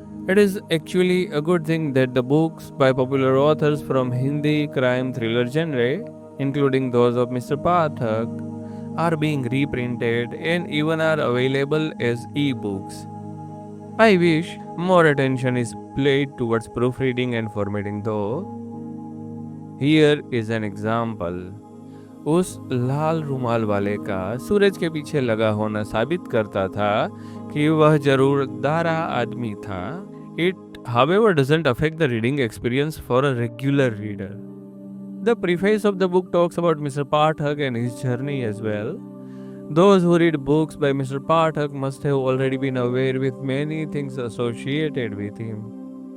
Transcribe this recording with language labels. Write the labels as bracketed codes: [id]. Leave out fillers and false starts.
[en] It is actually a good thing that the books by popular authors from Hindi crime thriller genre, including those of Mr. Pathak, are being reprinted and even are available as e-books. I wish more attention is paid towards proofreading and formatting though. Here is an example. [hi] उस लाल रुमाल वाले का सूरज के पीछे लगा होना साबित करता था कि वह जरूर दारा आदमी था. [en] It, however, doesn't affect the reading experience for a regular reader. The preface of the book talks about Mr. Pathak and his journey as well. Those who read books by Mr. Pathak must have already been aware with many things associated with him.